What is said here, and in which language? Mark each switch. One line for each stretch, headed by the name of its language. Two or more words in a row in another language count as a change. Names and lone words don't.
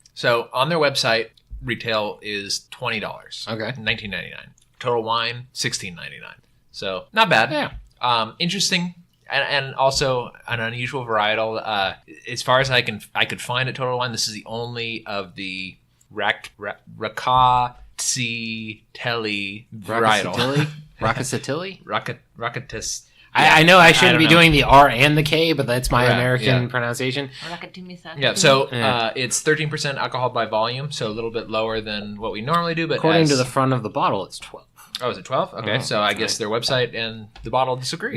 English: So on their website, retail is $20. Okay. $19.99. Total wine, $16.99. So not bad. Yeah. Interesting. And also an unusual varietal. As far as I could find at Total Wine, this is the only of the Rkatsiteli varietal. Rkatsiteli? Rkatsiteli. I know I shouldn't be doing the R and the K, but that's my American pronunciation. Yeah, so it's 13% alcohol by volume, so a little bit lower than what we normally do. But according to the front of the bottle, it's 12. Oh, is it 12? Okay, so I guess their website and the bottle disagree.